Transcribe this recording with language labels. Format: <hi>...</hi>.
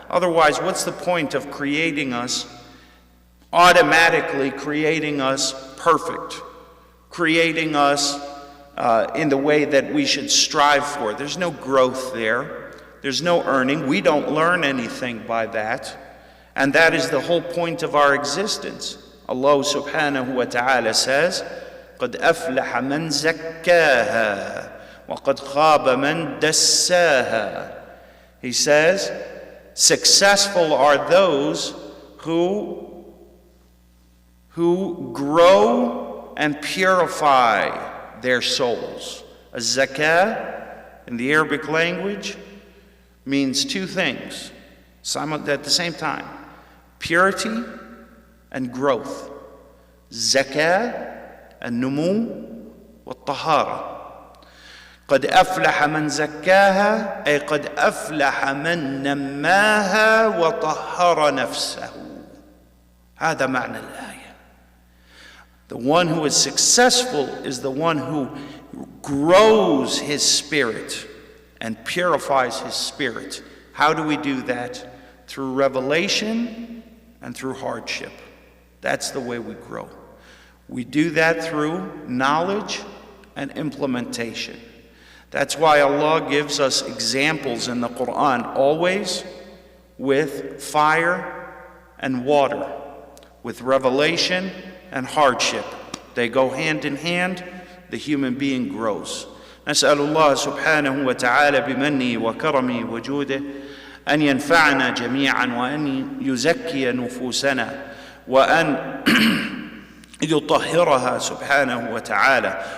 <en>Otherwise, what's the point of creating us, automatically creating us perfect, creating us in the way that we should strive for? There's no growth there. There's no earning. We don't learn anything by that. And that is the whole point of our existence. Allah subhanahu wa ta'ala says,</en> <ar>قَدْ أَفْلَحَ مَنْ زَكَّاهَا وَقَدْ خَابَ مَنْ دَسَّاهَا.</ar> <en>He says, successful are those who grow and purify their souls. Az-zakah in the Arabic language means two things at the same time: purity and growth.</en> <ar>Zakah and numu wa tahara. قد أفلح من زكاها أي قد أفلح من نماها وطهر نفسه. هذا معنى الآية.</ar> <en>The one who is successful is the one who grows his spirit and purifies his spirit. How do we do that? Through revelation and through hardship. That's the way we grow. We do that through knowledge and implementation. That's why Allah gives us examples in the Quran always with fire and water, with revelation and hardship. They go hand in hand. The human being grows.</en> <ar>نسأل الله سبحانه وتعالى بمنه وكرمه وجوده أن ينفعنا جميعا وأن يزكي نفوسنا وأن يطهرها سبحانه وتعالى.</ar>